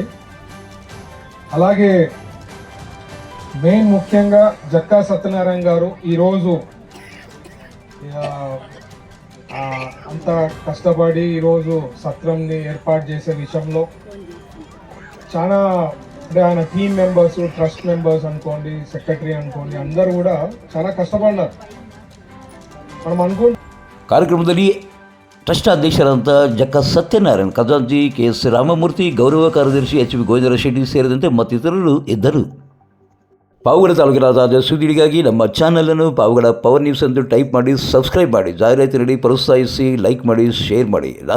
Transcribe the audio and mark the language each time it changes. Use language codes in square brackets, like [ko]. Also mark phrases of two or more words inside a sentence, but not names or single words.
[te] అలాగే మెయిన్ ముఖ్యంగా జక్కా సత్యనారాయణ గారు ఈరోజు అంత కష్టపడి ఈరోజు సత్రంని ఏర్పాటు చేసే విషయంలో చాలా అంటే ఆయన [en] team members, trust members [te] అనుకోండి, సెక్రటరీ అనుకోండి, అందరూ కూడా చాలా కష్టపడినారు. మనం [kn] ಕಾರ್ಯಕ್ರಮದಲ್ಲಿ ಟ್ರಸ್ಟ್ ಅಧ್ಯಕ್ಷರಾದಂಥ ಜಕ್ಕ ಸತ್ಯನಾರಾಯಣ, ಖಜಾಂಚಿ ಕೆ.ಎಸ್. ರಾಮಮೂರ್ತಿ, ಗೌರವ ಕಾರ್ಯದರ್ಶಿ ಎಚ್.ವಿ. ಗೋವಿಂದರ ಶೆಟ್ಟಿ ಸೇರಿದಂತೆ ಮತ್ತಿತರರು ಇದ್ದರು. ಪಾವಗಡ ತಾಲೂಕಿನ ತಾಜಾ ಸುದ್ದಿಗಳಿಗಾಗಿ ನಮ್ಮ ಚಾನಲನ್ನು ಪಾವಗಡ ಪವರ್ ನ್ಯೂಸ್ ಎಂದು ಟೈಪ್ ಮಾಡಿ ಸಬ್ಸ್ಕ್ರೈಬ್ ಮಾಡಿ, ಜಾಹೀರಾತು ನೀಡಿ ಪ್ರೋತ್ಸಾಹಿಸಿ, ಲೈಕ್ ಮಾಡಿ, ಶೇರ್ ಮಾಡಿ.